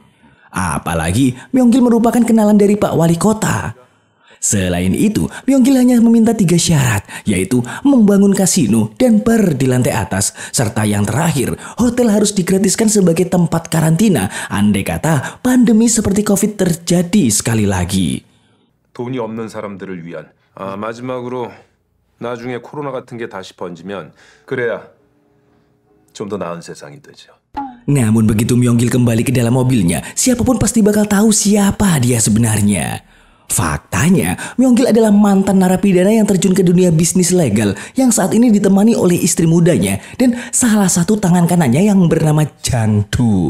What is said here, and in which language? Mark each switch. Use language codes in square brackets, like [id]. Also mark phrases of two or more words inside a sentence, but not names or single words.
[id] Apalagi Myong-gil merupakan kenalan dari Pak Wali Kota. Selain itu, Myong-gil hanya meminta 3 syarat, yaitu membangun kasino dan bar di lantai atas, serta yang terakhir, hotel harus digratiskan sebagai tempat karantina, andai kata pandemi seperti Covid terjadi sekali lagi. [ko] 돈이 없는 사람들을 위한 마지막으로 나중에 코로나 같은 게 다시 번지면 그래야 좀 더 나은 세상이 되죠. [id] Namun begitu Myong-gil kembali ke dalam mobilnya, siapapun pasti bakal tahu siapa dia sebenarnya. Faktanya, Myong-gil adalah mantan narapidana yang terjun ke dunia bisnis legal yang saat ini ditemani oleh istri mudanya dan salah satu tangan kanannya yang bernama Jang-du.